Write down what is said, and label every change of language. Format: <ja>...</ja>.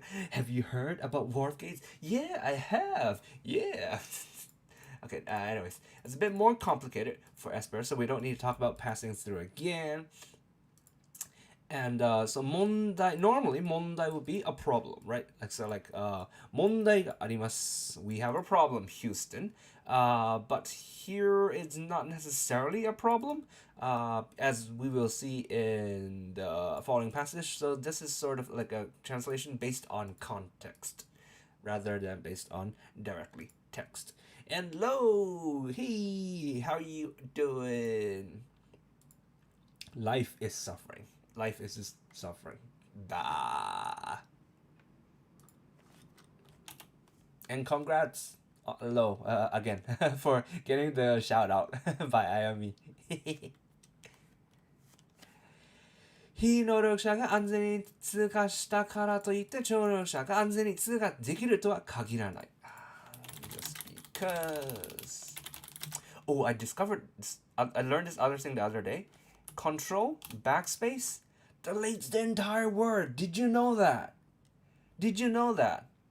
<en>Have you heard about warp gates? Yeah, I have. Yeah. Okay, anyways. It's a bit more complicated for Esper, so we don't need to talk about passing through again. And so 問題, normally 問題 would be a problem, right? Like</en> <ja>問題があります.</ja> <en>We have a problem, Houston. But here it's not necessarily a problem, as we will see in the following passage. So this is sort of like a translation based on context, rather than based on directly text. And lo, hey, how are you doing? Life is suffering. Life is just suffering. Bah. And congrats, Lo, again, for getting the shout out by Ayami.</en> <ja>非能力者が安全に通過したからといって超能力者が安全に通過できるとは限らない。</ja> <en>because... Oh, I discovered... I learned this other thing the other day. Control, backspace, deletes the entire word. Did you know that? Did you know that?</en>